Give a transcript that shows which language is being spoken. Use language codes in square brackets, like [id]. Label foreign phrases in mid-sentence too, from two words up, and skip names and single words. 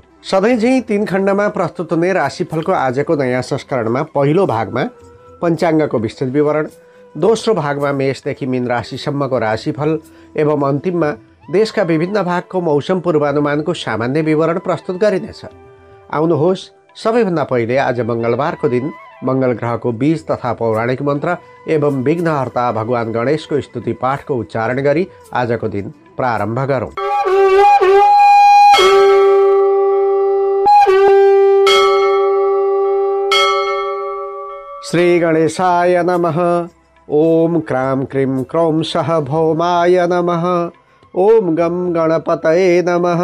[ne] सधैँ झैं 3 खण्डमा प्रस्तुत हुने राशिफलको आजको नयाँ संस्करणमा पहिलो भागमा पञ्चाङ्गको विस्तृत विवरण, दोस्रो भागमा मेषदेखि मीन राशिसम्मको राशिफल एवं अन्तिममा देशका विभिन्न भागको मौसम पूर्वानुमानको सामान्य विवरण प्रस्तुत गरिनेछ। आउनुहोस् सबैभन्दा पहिले आज मंगलबारको दिन मंगल ग्रहको बीज तथा पौराणिक मन्त्र एवं विघ्नहर्ता भगवान गणेशको स्तुति पाठको उच्चारण गरी आजको दिन प्रारम्भ गरौँ। [sa] श्री गणेशाय नमः। ओम क्रां क्रीं क्रौं सः भौमाय नमः। ओम गं गणपतये नमः।